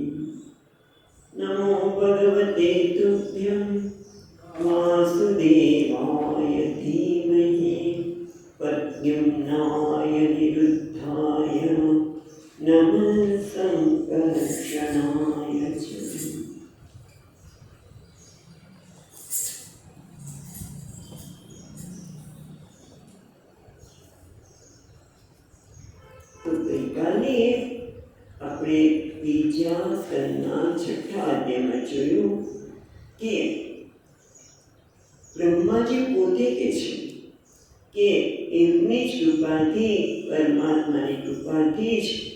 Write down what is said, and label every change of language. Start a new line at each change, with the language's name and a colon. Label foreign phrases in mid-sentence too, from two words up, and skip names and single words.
Sanskrit: नमो भगवते तुभ्यं वासुदेवाय धीमहि प्रद्युम्नाय निरुद्धाय नमः संकर्षणाय च।
Gujarati: તો ગઈકાલે આપણે બીજા સ્કંદના છઠ્ઠા અધ્યાયમાં જોયું કે બ્રહ્માજી પોતે કહે છે કે એમની જ કૃપાથી પરમાત્માની કૃપાથી જ